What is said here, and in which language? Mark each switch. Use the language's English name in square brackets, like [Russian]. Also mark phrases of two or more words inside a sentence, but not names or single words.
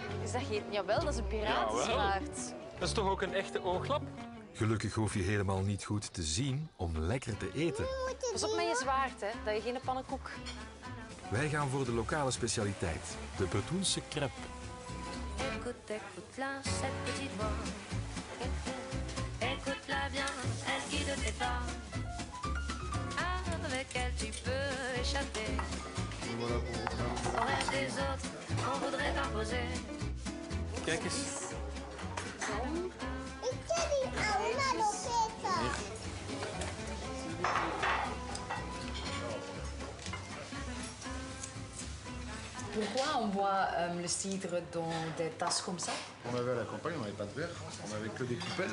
[Dutch] is dat geen... Jawel, dat is een piratenzwaard. Dat is toch ook een echte ooglap? Gelukkig hoef je helemaal niet goed te zien om lekker te eten. Pas op met je zwaard, hè. Dat je geen pannenkoek... Wij gaan voor de lokale specialiteit, de Bretoense crêpe. [French] Écoute, écoute-la, cette petite voix. Écoute-la bien, elle guide tes pas. Avec elle, tu peux échapper aux rêves des autres qu'on voudrait t'imposer. [Dutch] Kijk eens. [French] Pourquoi on boit le cidre dans des tasses comme ça? On avait à la campagne, on n'avait pas de verre, on n'avait que des coupelles.